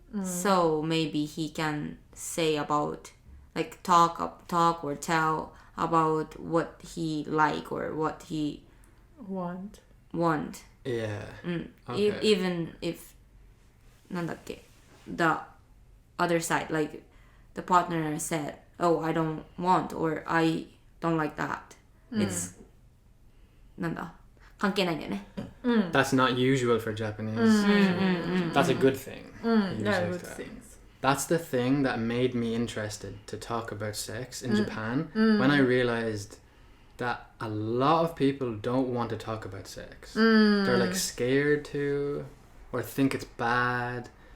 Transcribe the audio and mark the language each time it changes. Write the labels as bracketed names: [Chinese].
[English] So maybe he can say about like talk or tell about what he like or what he want. Yeah. Okay. Even if [Japanese] なんだっけ [English] the other side like the partner said, "Oh, I don't want" or "I don't like that." [Japanese] It's なんだ関係ないんだよね。 [English] That's not usual for Japanese. That's a good thing. Yeah, good things. That's the thing that made me interested to talk about sex in Japan when I realized that a lot of people don't want to talk about sex. They're like scared to or think it's bad.